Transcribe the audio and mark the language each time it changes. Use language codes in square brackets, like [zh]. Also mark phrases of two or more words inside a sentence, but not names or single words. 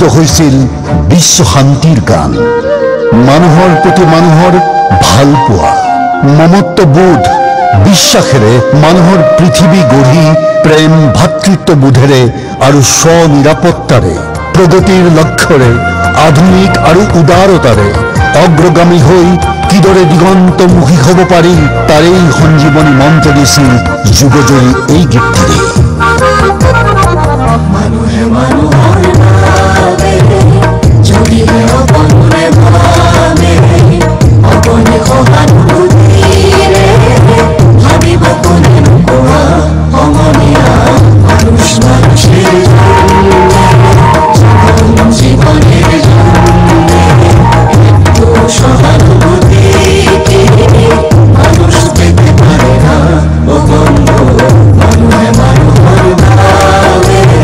[as] হৈছিল বিশ্ব শান্তিৰ গান মানুহৰ প্ৰতি মানুহৰ ভাল পোৱা মমত্ববোধ বিশ্বাসেৰে মানুহৰ পৃথিৱী গঢ়ি প্ৰেম ভাতৃত্ববোধেৰে আৰু স্বনিৰাপত্তাৰে প্ৰগতিৰ লক্ষ্যৰে আধুনিক আৰু উদাৰতাৰে অগ্ৰগামী হৈ কিদৰে দিগন্তমুখী হ'ব পাৰি তাৰেই সঞ্জীৱনী মন্ত্ৰ দিছিল যুগজয়ী এই গীতটিৰে মানুহে মানুহৰ বাবে যদিহে অকণে ভাবে অকণে সহানুভূতিৰে ভাবিব কোনে নোকোৱা সমনীয়া [bn] মানুষ মানুষের জীবনের একটু সহানুভূতিকে মানুষ পেতে পারে না ও বন্ধু [as] মানুহে মানুহৰ বাবে